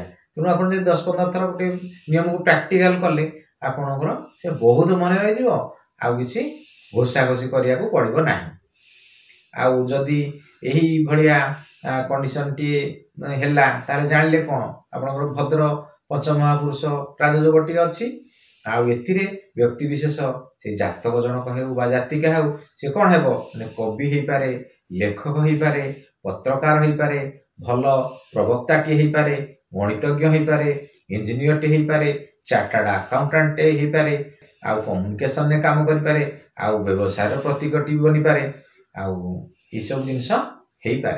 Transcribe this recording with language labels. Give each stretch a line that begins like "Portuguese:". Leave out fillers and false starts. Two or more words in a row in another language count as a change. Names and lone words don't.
Odia: ତେଣୁ ଆପଣ ଯେ 10-15 ଥର ଗୋଟେ ନିୟମକୁ ପ୍ରାକ୍ଟିକାଲ କଲେ ଆପଣଙ୍କର ସେ ବହୁତ ମନେ ରହି ଯିବ, ଆଉ କିଛି ଘୋଷା ଘୋଷି କରିବାକୁ ପଡ଼ିବ ନାହିଁ। ଆଉ ଯଦି ଏହି ଭଳିଆ କଣ୍ଡିସନଟି ହେଲା ତାହାହେଲେ ଜାଣିଲେ କଣ ଆପଣଙ୍କର ଭଦ୍ର ପଞ୍ଚ ମହାପୁରୁଷ ରାଜଯୋଗଟି ଅଛି। ଆଉ ଏଥିରେ ବ୍ୟକ୍ତି ବିଶେଷ ସେ ଜାତକ ଜନକ ହେଉ ବା ଜାତିକା ହେଉ ସେ କଣ ହେବ ନା କବି ହୋଇପାରେ, ଲେଖକ ହୋଇପାରେ, ପତ୍ରକାର ହୋଇପାରେ, ଭଲ ପ୍ରବକ୍ତାଟି ହୋଇପାରେ, ଗଣିତଜ୍ଞ ହୋଇପାରେ, ଇଞ୍ଜିନିୟରଟି ହୋଇପାରେ,
English: chartered accountant
Odia: ହୋଇପାରେ, ଆଉ କମ୍ୟୁନିକେସନରେ କାମ କରିପାରେ, ଆଉ ବ୍ୟବସାୟର ପ୍ରତୀକଟି ବନିପାରେ, ଆଉ ଏ ସବୁ ଜିନିଷ ହୋଇପାରେ।